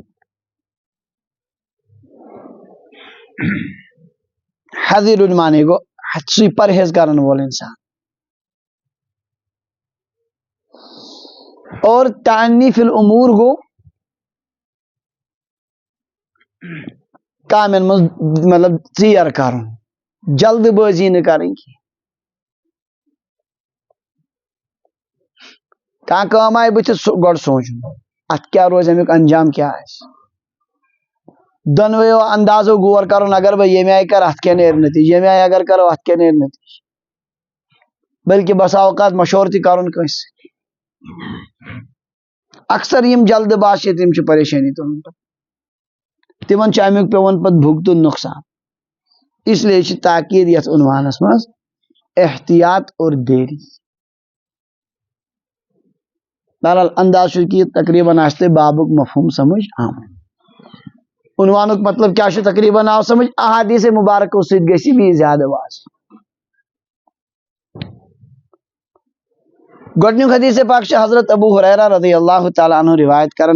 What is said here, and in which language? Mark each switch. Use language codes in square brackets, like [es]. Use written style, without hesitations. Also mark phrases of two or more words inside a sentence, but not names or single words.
[ks] حذر مانے گو سی پرہیز کرن وول انسان. اور تأنی فی الامور گو کامن مز مطلب ژیر کرن [ur] جلد بازی نہ کریں [ks] کی. کانٛہہ کٲم آیہِ بٕتھِ گۄڈٕ سونچُن اتھ کیا روز امیُک انجام کیا آسہِ. دۄنوَیو اندازو غور کرن اگر بہٕ ییٚمہِ آیہِ کرٕ اتھ کیاہ نیرِ نتیجہ ییٚمہِ آیہِ اگر کرو اتھ کیاہ نیرِ نتیجہ. بلکہ بسا اوقات مشورٕ تہِ کرن کٲنٛسہِ سۭتۍ. اکثر یم جلد باز چھِ تِم چھِ پریشانی تُلان. تمن امیک پیون پت بھگتن نقصان. [ur] اس لیے [ks] تاکید یتھ عنوانس مز احتیاط اور دیری. بہرحال انداز کہ تقریباً آستے بابک مفہوم سمجھ آمد. عنوانک مطلب کیا تقریباً آو سمجھ. احادیث مبارک سید گژھِ بھی زیادہ واضح. گۄڈنیُک حدیث پاک حضرت ابو ہریرہ [ar] رضی اللہ تعالیٰ عنہ [ks] روایت کرن.